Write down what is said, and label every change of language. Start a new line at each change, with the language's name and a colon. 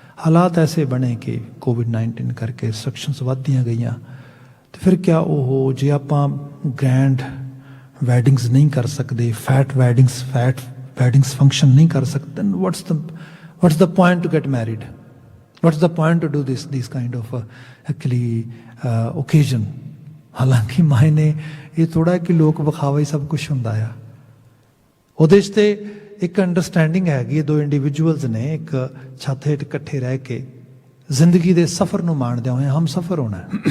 Punjabi: ਹਾਲਾਤ ਐਸੇ ਬਣੇ ਕਿ ਕੋਵਿਡ-19 ਕਰਕੇ ਰਿਸਟ੍ਰਿਕਸ਼ਨਸ ਵੱਧਦੀਆਂ ਗਈਆਂ, ਅਤੇ ਫਿਰ ਕਿਆ ਉਹ ਜੇ ਆਪਾਂ ਗ੍ਰੈਂਡ ਵੈਡਿੰਗਸ ਨਹੀਂ ਕਰ ਸਕਦੇ, ਫੈਟ ਵੈਡਿੰਗਸ ਫੰਕਸ਼ਨ ਨਹੀਂ ਕਰ ਸਕਦੇ,
English: what's the point to get married? What's the point to do this kind of actually occasion?
Punjabi: ਹਾਲਾਂਕਿ ਮਾਇਨੇ ਇਹ ਥੋੜ੍ਹਾ ਕਿ ਲੋਕ ਵਿਖਾਵਾ ਹੀ ਸਭ ਕੁਛ ਹੁੰਦਾ ਆ। ਉਹਦੇ 'ਚ ਤੇ ਇੱਕ ਅੰਡਰਸਟੈਂਡਿੰਗ ਹੈਗੀ, ਦੋ ਇੰਡੀਵਿਜੂਅਲਸ ਨੇ ਇੱਕ ਛੱਤ ਹੇਠ ਇਕੱਠੇ ਰਹਿ ਕੇ ਜ਼ਿੰਦਗੀ ਦੇ ਸਫ਼ਰ ਨੂੰ ਮਾਣਦਿਆਂ ਹੋਏ ਹਮ ਸਫ਼ਰ ਹੋਣਾ।